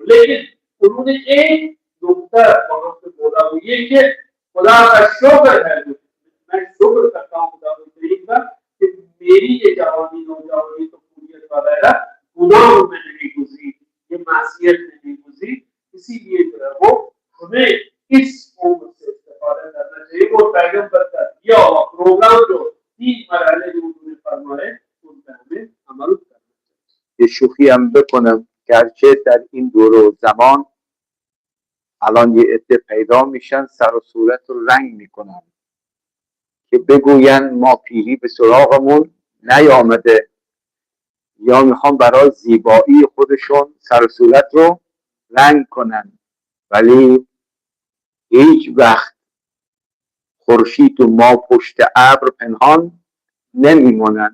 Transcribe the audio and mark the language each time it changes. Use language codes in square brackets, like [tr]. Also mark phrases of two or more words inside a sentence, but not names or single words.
[ur] لیکن انہوں نے ایک نکتہ وہاں پہ بولا، وہ یہ کہ خدا کا شکر ہے، میں شکر کرتا ہوں خدا کریم کا کہ میری یہ جوانی نوجوانی تو پوری وغیرہ گناہوں میں نہیں گزری، یہ معصیت میں نہیں گزری. اسیلیے جو ہے وہ ہمیں اس عمر سے استفادہ کرنا چاہیے. وہ پیغمبر کا دیا ہوا پروگرام جو 3 مرحلے جو انہوں نے فرمائے ان پر ہمیں عمل کرنا چاہیے. [fa] یه شوخی هم بکنم، گرچه در این دور و زمان الان یه عده پیدا میشن سر و صورت رو رنگ میکنن که بگوین ما پیری به سراغمون نیامده، یا میخوان برای زیبایی خودشون سر و صورت رو رنگ کنن، ولی هیچ وقت خورشید و ما پشت ابر پنهان نمیمونن.